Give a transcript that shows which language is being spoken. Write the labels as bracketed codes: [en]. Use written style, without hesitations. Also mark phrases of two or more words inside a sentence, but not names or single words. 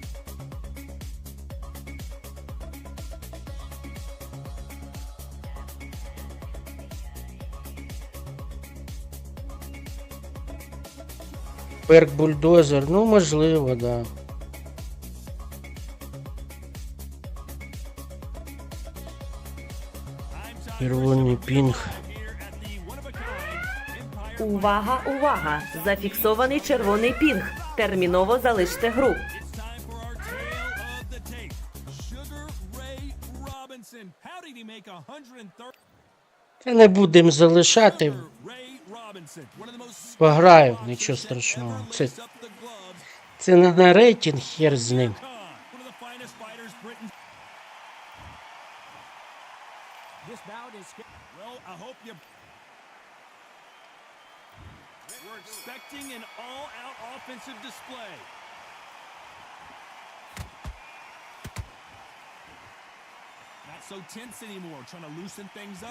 [uk] Перк бульдозер, ну можливо, да. Червоний пінг. Увага, увага! Зафіксований червоний пінг. Терміново залиште гру. [en] It's time for our tale of the tape. Sugar Ray Robinson. How did he make 130? [uk] Та не будемо залишати. [en] Ray Robinson, one of the most [uk] Пограю, нічого страшного. [en] ever laced up the gloves. [uk] Це не на рейтинг, хер з ним. [en] One of the finest fighters Britain. This bout is Well, I hope you. We're expecting an all-out offensive display. Not so tense anymore, trying to loosen things up.